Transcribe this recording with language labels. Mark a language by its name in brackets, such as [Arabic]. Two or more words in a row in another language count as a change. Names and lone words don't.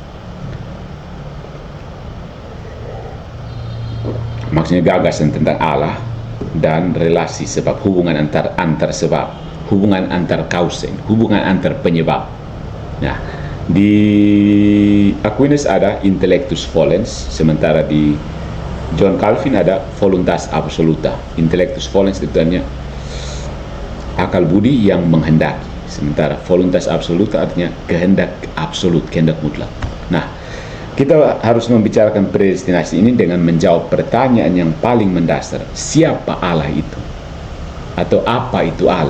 [Indonesian] Maksudnya gagasan tentang Allah dan relasi sebab, hubungan antar sebab, hubungan antar kausa, hubungan antar penyebab. Nah, di Aquinas ada [Latin] intellectus volens, [Indonesian] sementara di John Calvin ada [Latin] voluntas absoluta. Intellectus volens [Indonesian] itu artinya akal budi yang menghendaki, sementara [Latin] voluntas absoluta [Indonesian] artinya kehendak absolut, kehendak mutlak. Nah, kita harus membicarakan predestinasi ini dengan menjawab pertanyaan yang paling mendasar. Siapa Allah itu? Atau apa itu Allah?